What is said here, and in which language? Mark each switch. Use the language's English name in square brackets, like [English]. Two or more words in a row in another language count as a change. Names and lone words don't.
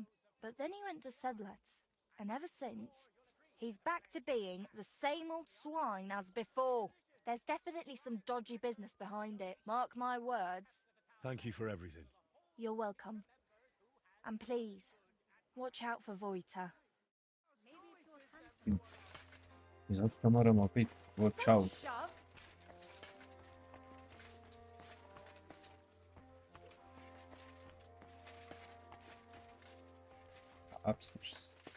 [English] But then he went to Sedlet's, and ever since, he's back to being the same old swine as before. There's definitely some dodgy business behind it, mark my words. Thank you for everything. You're welcome. And please, watch out for Voiter. [Croatian] Zato moramo biti [English] watch out. Upstairs.